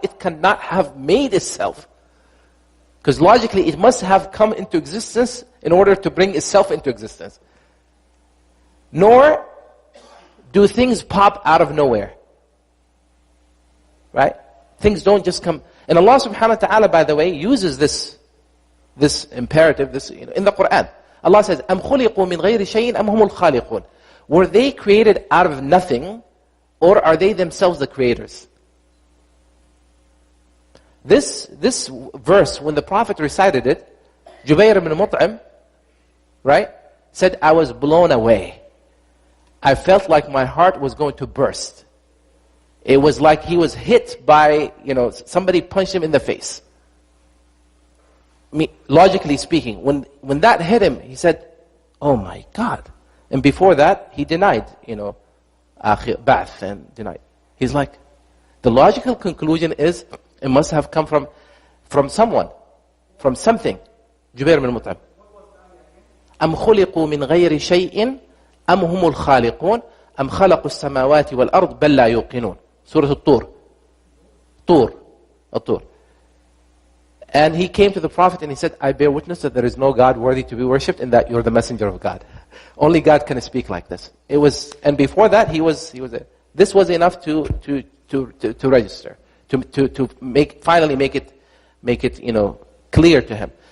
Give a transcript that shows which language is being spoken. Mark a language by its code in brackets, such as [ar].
[en] It cannot have made itself. Because logically, it must have come into existence in order to bring itself into existence. Nor do things pop out of nowhere. Right? Things don't just come. And Allah subhanahu wa ta'ala, by the way, uses this imperative in the Quran. [ar] Allah says, أَمْ خُلِقُوا مِنْ غَيْرِ شَيْءٍ أَمْ هُمُ الْخَالِقُونَ. [en] Were they created out of nothing, or are they themselves the creators? This verse, when the Prophet recited it, Jubayr ibn Mut'im, right, said, I was blown away. I felt like my heart was going to burst. It was like he was hit by, somebody punched him in the face. Logically speaking, when that hit him, he said, oh my God. And before that, he denied, Ba'ath, and denied. He's like, the logical conclusion is, it must have come from someone, from something. Jubair bin Mut'im. [ar] أم خلقوا من غير شيء أم هم الخالقون أم خلقوا السماوات والأرض بل لا يوقنون. [en] Surah Al-Tur. Tur. And he came to the Prophet and he said, I bear witness that there is no God worthy to be worshipped and that you're the messenger of God. Only God can speak like this. It was, and before that this was enough to register, to finally make it clear to him.